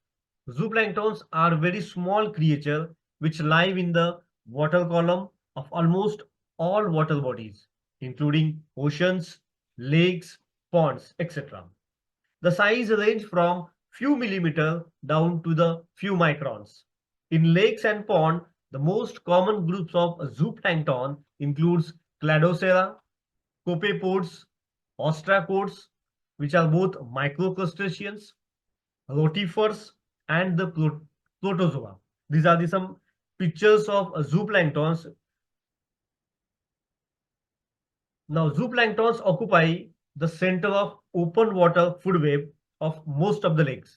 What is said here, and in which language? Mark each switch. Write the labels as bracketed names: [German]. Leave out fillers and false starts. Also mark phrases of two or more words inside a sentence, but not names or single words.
[English] Zooplanktons are very small creatures which live in the water column of almost all water bodies, including oceans, lakes, ponds, etc. The size range from few millimeter down to the few microns. In lakes and pond, the most common groups of zooplankton includes Cladocera, copepods, ostracods, which are both microcrustaceans, rotifers, and the protozoa. These are some pictures of zooplanktons. Now, zooplanktons occupy the center of open water food web of most of the lakes.